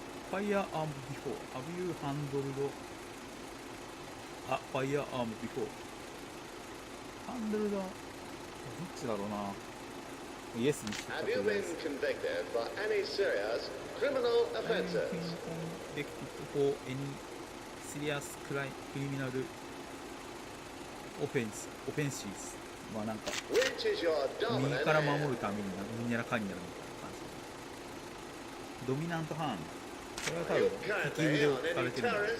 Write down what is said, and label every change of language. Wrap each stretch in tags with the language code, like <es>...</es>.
<en>Firearm before. Have you handled a firearm before?</en> <ja>Handled どっちだろうな。イエスにしてたとりあえず。</ja> <en>Have you been convicted for any serious criminal offenses? Convicted for any serious criminal offenses?</en> <ja>まあなんか右から守るために何やらかんやらみたいな感じ。ドミナントハンド。これは多分敵腕を使われてるんだ。</ja>